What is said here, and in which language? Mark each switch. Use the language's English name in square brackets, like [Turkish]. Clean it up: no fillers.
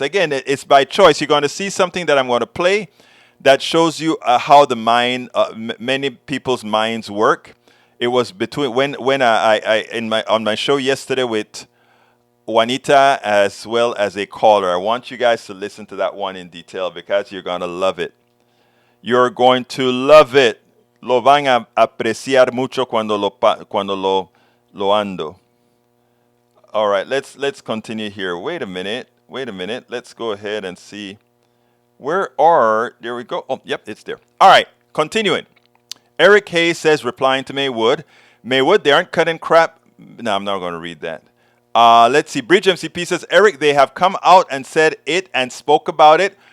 [English] Again, it's by choice. You're going to see something that I'm going to play that shows you how the mind, many people's minds work. It was between when on my show yesterday with Juanita as well as a caller. I want you guys to listen to that one in detail because you're going to love it. You're going to love it. [Spanish] Lo van a apreciar mucho cuando lo ando. [English] All right, let's continue here. Wait a minute. Let's go ahead and see. There we go. Oh, yep, it's there. All right, continuing. Eric Hayes says, replying to Maywood, they aren't cutting crap. No, I'm not going to read that. Let's see. Bridge MCP says, Eric, they have come out and said it and spoke about it.